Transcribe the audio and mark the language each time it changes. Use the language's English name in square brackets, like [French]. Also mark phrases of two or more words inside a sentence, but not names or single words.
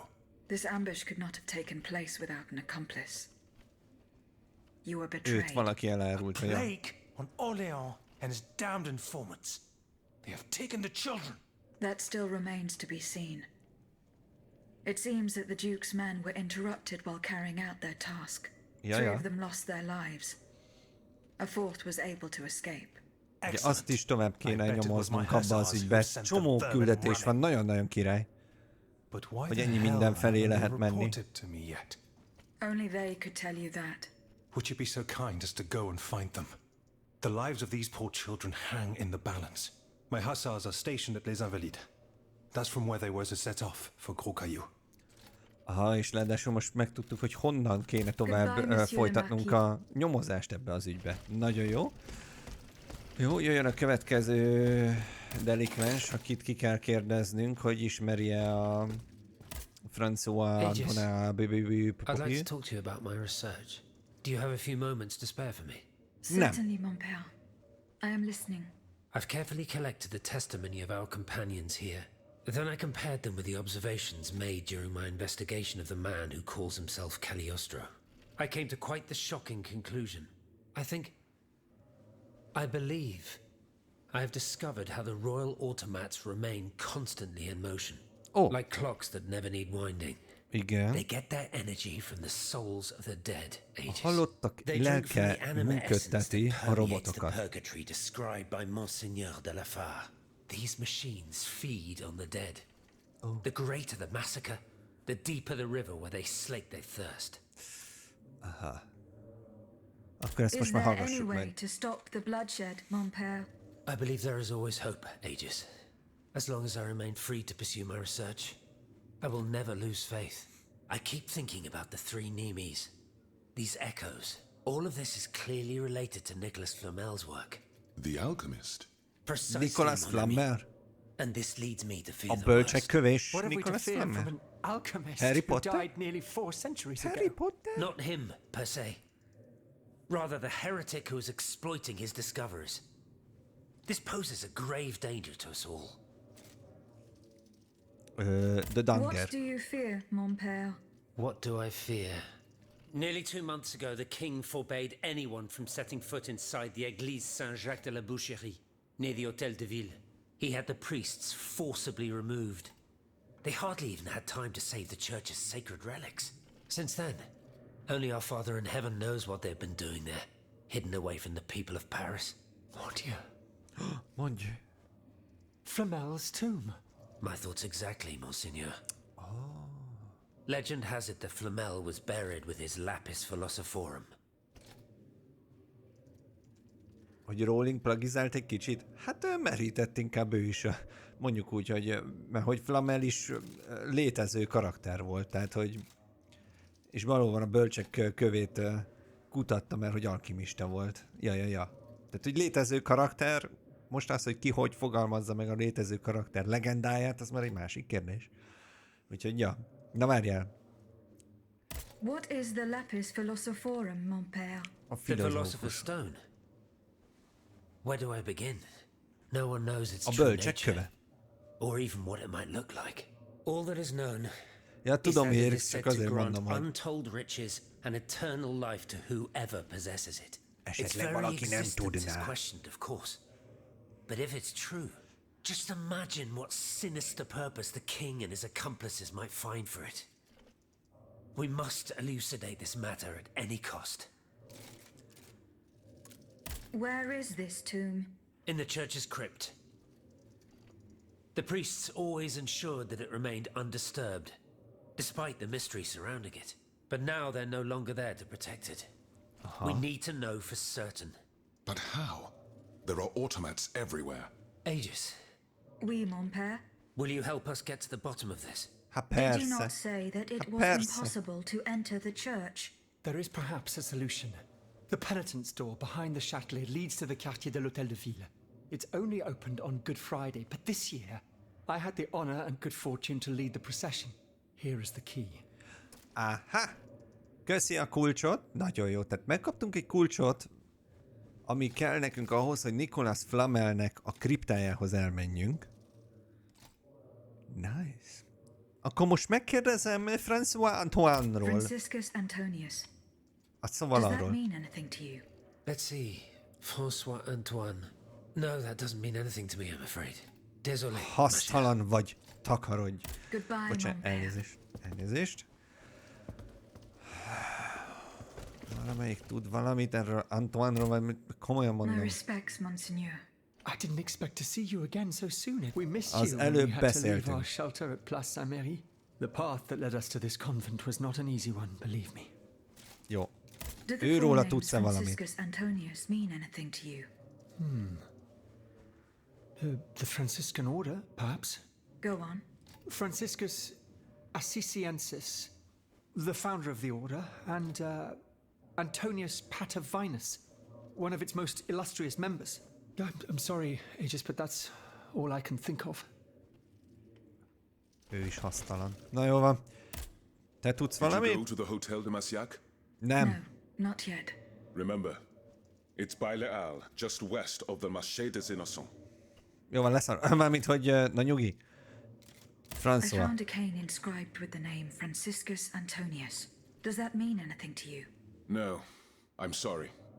[English] This ambush could not have taken place without an accomplice. You were [Hungarian] Őt [English] betrayed. [Hungarian] valaki elárult, hogy [English] Plague on Orléans and his damned informants. They have taken the children. That still remains to be seen. It seems that the Duke's men were interrupted while carrying out their task. [Hungarian] Ja, [English] Three [Hungarian] ja. [English] of them lost their lives. A fourth was able to escape. [Hungarian] Ugye azt is tovább [English] I [Hungarian] kéne [English] bet it was my [Hungarian] nyomoznunk abba az [English] hussars who [Hungarian] ügybe. [English] sent the [Hungarian] Csomó [English] vermin [Hungarian] küldetés [English] running. [Hungarian] van, nagyon-nagyon király. [English] But why [Hungarian] hogy [English] the [Hungarian] ennyi [English] hell [Hungarian] mindenfelé [English] haven't they [Hungarian] lehet menni. [English] reported to me yet? Only they could tell you that. Would you be so kind as to go and find them? The lives of these poor children hang in the balance. My hussars are stationed at Les Invalides. That's from where they were to set off for Gros Caillou. [Hungarian] Aha, és ráadásul most megtudtuk, hogy honnan kéne tovább [English] Goodbye, Monsieur [Hungarian] folytatnunk a nyomozást ebbe az ügybe. Nagyon jó. Jó, jöjjön a következő delikvens, akit ki kell kérdeznünk, hogy ismeri-e a François Antonin [English] I'd like to talk to you about my research. Do you have a few moments to spare for me? Certainly, [French] mon père. [English] I am listening. I've carefully collected the testimony of our companions here. Then I compared them with the observations made during my investigation of the man who calls himself Cagliostro. I came to quite the shocking conclusion. I believe I have discovered how the royal automats remain constantly in motion. Like clocks that never need winding. [Hungarian] Igen. [English] They get their energy from the souls of the dead, Aegis. [Hungarian] Halottak lelke működteti a [English] the [Hungarian] robotokat. [English] purgatory described by Monseigneur de la Fare. These machines feed on the dead. The greater the massacre, the deeper the river where they slake their thirst. [Hungarian] Aha. Akkor ezt [English] Is [Hungarian] most már [English] there [Hungarian] hallgassuk [English] any way [Hungarian] meg. [English] to stop the bloodshed, [French] mon père? [English] I believe there is always hope, Aegis. As long as I remain free to pursue my research, I will never lose faith. I keep thinking about the three Nemes. These echoes. All of this is clearly related to Nicholas Flamel's work. The alchemist? Precisely, Nicholas mon ami. Flamel? And this leads me to fear [Hungarian] A [English] the [Hungarian] bölcsek [English] worst. [Hungarian] kövés [English] What have we to Nicholas fear from Flamel? an alchemist Harry who Potter? died nearly 4 centuries Harry ago? Potter? Not him, per se. Rather, the heretic who is exploiting his discoveries. This poses a grave danger to us all. The Danger. What do you fear, [French] mon père? [English] What do I fear? Nearly 2 months ago, the king forbade anyone from setting foot inside the Église Saint-Jacques de la Boucherie, near the Hôtel de Ville. He had the priests forcibly removed. They hardly even had time to save the church's sacred relics. Since then, only our Father in heaven knows what they've been doing there, hidden away from the people of Paris. [French] Mon Dieu. [Hungarian] Mondj. [English] Flamel's tomb. My thoughts exactly, Monseigneur. Legend has it that Flamel was buried with his [Latin] lapis philosophorum. [Hungarian] Hogy Rowling plagizált egy kicsit? Hát merített inkább ő is. Mondjuk úgy, hogy, mert hogy Flamel is létező karakter volt, tehát hogy és valóban a bölcsek kövét kutatta, mert hogy alkimista volt. Ja. Tehát, hogy létező karakter, most az, hogy ki hogy fogalmazza meg a létező karakter legendáját, az már egy másik kérdés. Úgyhogy, ja. Na várjál. [English] What is the [Latin] lapis philosophorum, [French] mon père? [Hungarian] A [English] The Philosopher's [Hungarian] filozófus. [English] Stone. Where do I begin? No one knows its [Hungarian] A [English] true [Hungarian] bölcsek [English] nature, [Hungarian] köve. [English] or even what it might look like. All that is known [Hungarian] Ja, [English] is [Hungarian] tudom, [English] that it [Hungarian] Érik, [English] is said [Hungarian] csak [English] to [Hungarian] azért [English] grant [Hungarian] mondom, hogy [English] untold riches and eternal life to whoever possesses it. Its [Hungarian] esetleg [English] very [Hungarian] valaki nem [English] existence is [Hungarian] tudná. [English] questioned, of course. But if it's true, just imagine what sinister purpose the king and his accomplices might find for it. We must elucidate this matter at any cost. Where is this tomb? In the church's crypt. The priests always ensured that it remained undisturbed, despite the mystery surrounding it. But now they're no longer there to protect it. We need to know for certain. But how? There are automats everywhere. Aegis, [French] Oui, mon père. [English] will you help us get to the bottom of this? [Hungarian] Hát [English] Did you [Hungarian] persze. [English] not say that it was [Hungarian] Persze. [English] impossible to enter the church? There is perhaps a solution. The penitent's door behind the Châtelet leads to the quartier de l'Hôtel de Ville. It's only opened on Good Friday, but this year I had the honor and good fortune to lead the procession. Here is the key. [Hungarian] Aha! Köszi a kulcsot. Nagyon jó. Tehát megkaptunk egy kulcsot, ami kell nekünk ahhoz, hogy Nicholas Flamelnek a kriptájához elmenjünk. Nice. Akkor most megkérdezem François Antoine-ról. Franciscus Antonius. Hát szóval [English] Does that [Hungarian] arról. [English] mean anything to you? Let's see. François Antoine. No, that doesn't mean anything to me, I'm afraid. Désolé. [Hungarian] Hasztalan vagy, takarodj. [English] Goodbye, [Hungarian] Bocsánat, [French] mon père. [Hungarian] elnézést. Valamelyik tud valamit erről Antoine-ról, vagy komolyan [English] My [Hungarian] mondom. [English] respects, monseigneur. I didn't expect to see you again so soon. We missed [Hungarian] Az [English] you when [Hungarian] előbb [English] we had to leave [Hungarian] beszéltünk. [English] our shelter at Place Saint-Méry. The path that led us to this convent was not an easy one, believe me. [Hungarian] Jó. [English] Do the [Hungarian] Őróla [English] four names [Hungarian] tudsz-e valamit? [English] Franciscus Antonius mean anything to you? The Franciscan order, perhaps? Go on. Franciscus Assisiensis, the founder of the order, and Antonius Patavinus, one of its most illustrious members. I'm sorry, Aegis, but that's all I can think of. [Hungarian] Ő is hasztalan. Na jó van. Te tudsz [English] Did you go [Hungarian] valamit? [English] to the Hotel de Massiac? [Hungarian] Nem. [English] No, not yet. Remember, it's by Les Halles, just west of the Marché des Innocents. [Hungarian] Jó van, leszar. Mármint, hogy na nyugi. [English] I [Hungarian] François. [English] found a cane inscribed with the name Franciscus Antonius. Does that mean anything to you? No, I'm sorry.